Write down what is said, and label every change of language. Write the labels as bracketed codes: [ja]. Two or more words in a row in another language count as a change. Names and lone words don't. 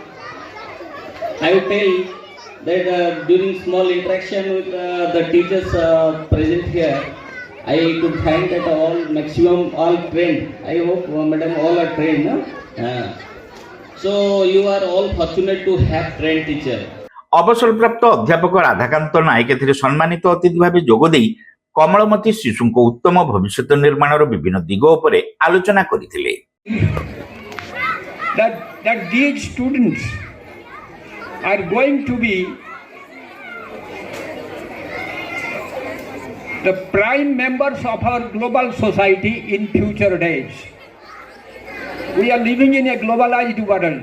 [en] I will tell that during small interaction with the teachers present here, I could find that maximum all trained. I hope madam all are trained, no? So you are all fortunate to have trained teacher. [or] ଅବସରପ୍ରାପ୍ତ ଅଧ୍ୟାପକ ରାଧାକାନ୍ତ ନାୟକ ଏଥିରେ ସମ୍ମାନିତ ଅତିଥି ଭାବେ ଯୋଗଦେଇ କମଳମତି ଶିଶୁଙ୍କ ଉତ୍ତମ ଭବିଷ୍ୟତ ନିର୍ମାଣର ବିଭିନ୍ନ ଦିଗ ଉପରେ ଆଲୋଚନା କରିଥିଲେ। [en] That these students are going to be the prime members of our global society in future days. We are living in a globalized world.